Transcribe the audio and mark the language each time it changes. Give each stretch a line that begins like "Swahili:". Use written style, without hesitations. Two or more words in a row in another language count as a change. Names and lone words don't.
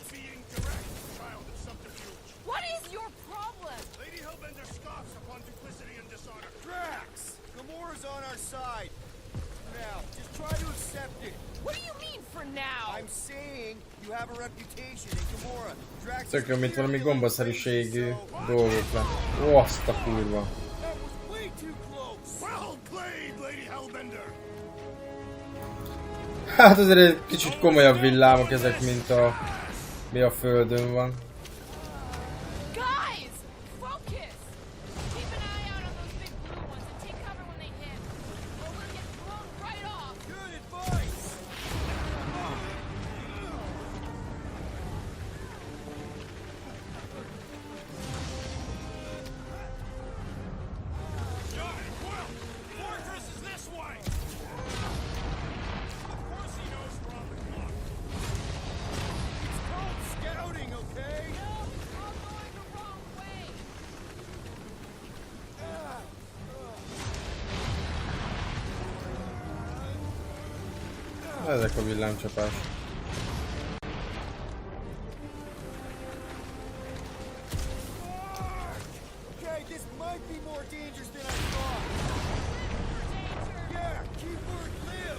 English: Of being direct, child of subterfuge. What is your problem? Lady Hellbender scoffs upon duplicity and dishonor. Drax! Gamora's on our side. Now, just try to accept it. What do you mean for now? I'm saying you have a reputation in Gamora. Drax
Hungarian: Tökön, mint valami gombaszerűségű dolgokra. Ó, azt a kurva.
English: That was way too
Hungarian: Hát azért egy kicsit komolyabb villámok ezek, mint a... mi a földön van.
English: Guys! Focus! Keep an eye out on those big blue ones and take cover when they hit. Or we'll get blown right off. Good advice! Got it, Quill! Fortress is this way! Of course he knows we're on the clock. It's called scouting, okay? No, you're all going the wrong way.
Hungarian: Ezek a villámcsapás.
English: Okay, this might be more dangerous than I thought. Yeah, keyword live.